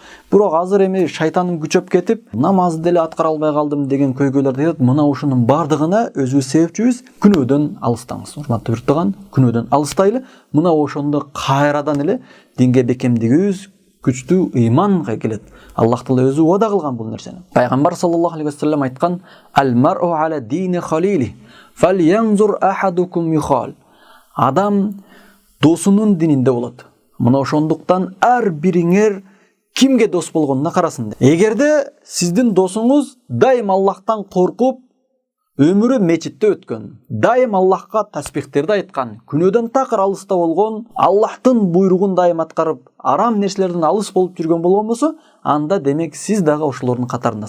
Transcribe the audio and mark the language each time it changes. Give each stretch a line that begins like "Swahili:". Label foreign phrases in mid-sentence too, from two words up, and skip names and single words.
Kyrgyz: Бирок азыр эми шайтаным күчөп кетип, намазды деле аткара албай калдым" деген көйгөйлөрдү айтат. Мына ушунун бардыгына өзүбүз себепчүбүз. Күнөөдөн алыстаңыз. Урматтуу биrdоган, күнөөдөн алыстайлы. Мына ошондо кайрадан эле динге бекемдигибиз күчтүү ыйманга келет. Аллах Таала өзү вада кылган бул нерсени.
Arabic: Пайгамбар صلى الله عليه وسلم айткан: "المرء على دين خليله، فلينظر أحدكم يخالل."
Kyrgyz: Адам досунун дининде болот. Мына ошондуктан ар бириңер кимге дос болгонуна карасын. Эгерде сиздин досуңуз дайым Аллахтан коркуп, өмүрү мечитте өткөн, дайым Аллахка тасбихтерди айткан, күнөөдөн такыр алыста болгон, Аллахтын буйругун дайым аткарып, арам нерселерден алыс болуп жүргөн болгон болсо, анда демек сиз дагы ошолордун катарындасыз.